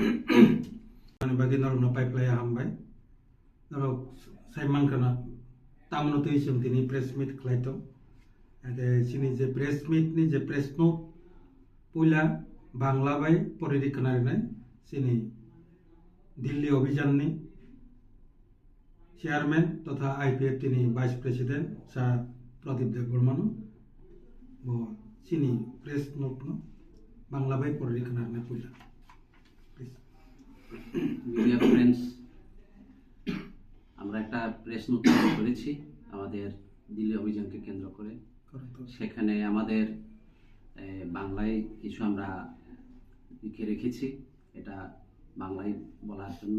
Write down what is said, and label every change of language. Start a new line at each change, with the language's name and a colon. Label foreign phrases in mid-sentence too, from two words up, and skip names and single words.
Kok Borok: बागै नरमना पाइपलाया हामबाय नरक साइमांखना तामनो तैसिम दिनै
English: press meet
Kok Borok: खालायतो आरो सिनि जे प्रेस मिट नि जे
English: press note
Kok Borok: पुला बांला बाय परिदि खोनारिनाय सिनि दिल्ली अभियान नि चेयरमैन तथा I50 नि
English: vice president
Kok Borok: सा प्रदीप देबबर्मन वो सिनी
English: press note
Kok Borok: न बांग्ला बाय पढ़ी खोनाने पुला
Bangla: মিডিয়া ফ্রেন্ডস আমরা একটা প্রেস নোট করেছি আমাদের দিল্লি অভিযানকে কেন্দ্র করে সেখানে আমাদের বাংলায় কিছু আমরা লিখে রেখেছি এটা বাংলায় বলার জন্য।